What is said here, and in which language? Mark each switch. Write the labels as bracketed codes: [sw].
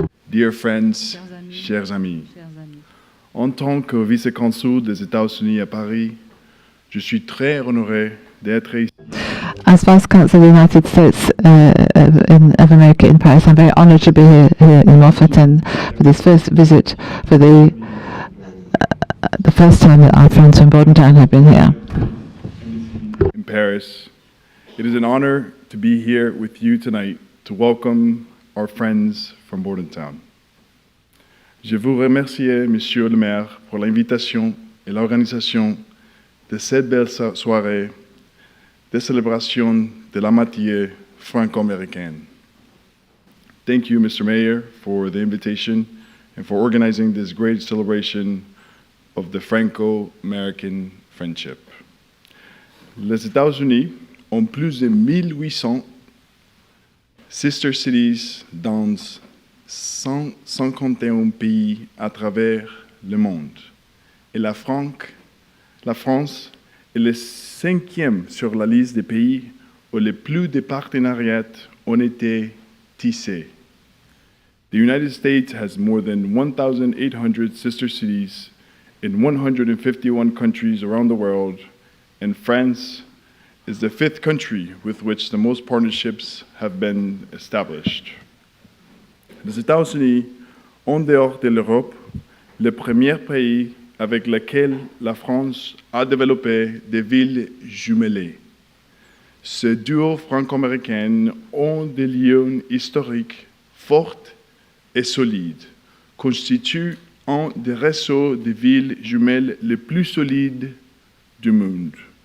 [en] Dear friends, [fr] chers amis, en tant que vice-consul des États-Unis à Paris, je suis très honoré d'être ici. [en] As Vice Consul of the United States of America in Paris, I'm very honored to be here in Mortefontaine for this first visit, for the first time that our friends from Bordentown have been here. In Paris, it is an honor to be here with you tonight to welcome our friends from Bordentown. [fr] Je vous remercie, Monsieur le maire, pour l'invitation et l'organisation de cette belle soirée de célébration de l'amitié franco-américaine. [en] Thank you, Mr. Mayor, for the invitation and for organizing this great celebration of the Franco-American friendship. [fr] Les États-Unis ont plus de 1800 sister cities dans 151 pays à travers le monde. Et la France est le 5e sur la liste des pays où les plus de partenariats ont été tissés. [en] The United States has more than 1,800 sister cities in 151 countries around the world, and France is the 5th country with which the most partnerships have been established. [fr] Les États-Unis, en dehors de l'Europe, le premier pays avec lequel la France a développé des villes jumelées. Ce duo franco-américain ont des liens historiques forts et solides, constitue un des réseaux de villes jumelles les plus solides du monde.